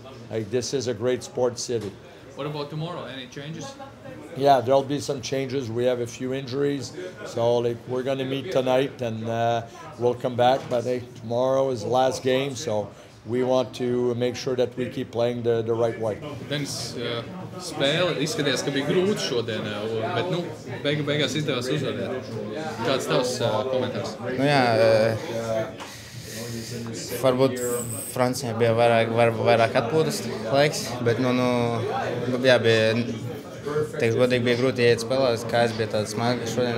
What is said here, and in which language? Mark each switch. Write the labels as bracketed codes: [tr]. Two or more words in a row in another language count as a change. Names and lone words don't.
[en] This is a great sports city. What about tomorrow? Any changes? Yeah, there'll be some changes. We have a few injuries, so we're going to meet tonight, and we'll come back. But tomorrow is the last game, so we want to make sure that we keep playing the right way. [lv] Denis, spēle izskatījās, ka bija grūti šodien, bet beigās izdevās uzvarēt. Kāds tavs komentārs? Varbūt Francijai bija vairāk atpūtas laiks, bet bija godīgi bija grūti iet spēlēt, kājas bija tādas smagas šodien.